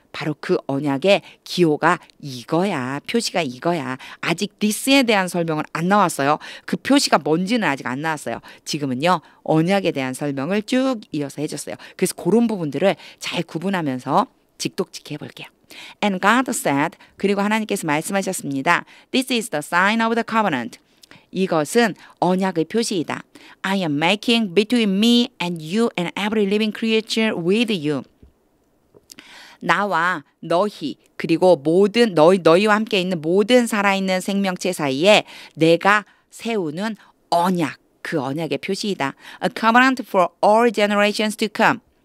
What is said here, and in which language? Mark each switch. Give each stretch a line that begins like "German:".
Korean: 바로 그 언약의 기호가 이거야. 표시가 이거야. 아직 this에 대한 설명은 안 나왔어요. 그 표시가 뭔지는 아직 안 나왔어요. 지금은요. 언약에 대한 설명을 쭉 이어서 해줬어요. 그래서 그런 부분들을 잘 구분하면서 직독직해 볼게요.
English: And God said,
Korean: 그리고 하나님께서 말씀하셨습니다.
English: This is the sign of the covenant.
Korean: 이것은 언약의 표시이다.
English: I am making between me and you and every living creature with you.
Korean: 나와 너희 그리고 모든 너희와 함께 있는 모든 살아있는 생명체 사이에 내가 세우는 언약, 그 언약의 표시이다.
English: A covenant for all generations to come.